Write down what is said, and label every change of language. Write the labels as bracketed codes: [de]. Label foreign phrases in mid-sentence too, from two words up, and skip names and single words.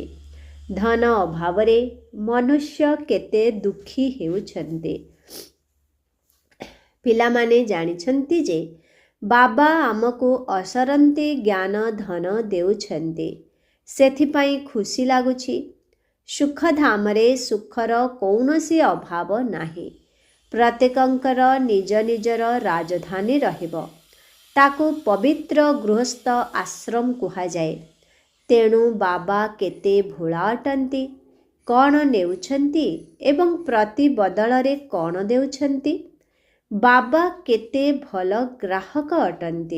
[or] ଧନ ଅଭାବ ରେ ମନୁଷ୍ୟ କେତେ ଦୁଃଖୀ ହେଉଛନ୍ତେ। ପିଲାମାନେ ଜାଣିଛନ୍ତି ଯେ ବାବା ଆମକୁ ଅସରନ୍ତି ଜ୍ଞାନ ଧନ ଦେଉଛନ୍ତେ। ସେଥିପାଇଁ ଖୁସି ଲାଗୁଛି। ସୁଖ ଧାମରେ ସୁଖର କୌଣସି ଅଭାବ ନାହିଁ। ପ୍ରତ୍ୟେକଙ୍କର ନିଜ ନିଜର ରାଜଧାନୀ ରହିବ। ତାକୁ ପବିତ୍ର ଗୃହସ୍ଥ ଆଶ୍ରମ କୁହା ଯାଏ। ତେଣୁ ବାବା କେତେ ଭୋଳା ଅଟନ୍ତି, କଣ ନେଉଛନ୍ତି ଏବଂ ପ୍ରତି ବଦଳରେ କଣ ଦେଉଛନ୍ତି? ବାବା କେତେ ଭଲ ଗ୍ରାହକ ଅଟନ୍ତି।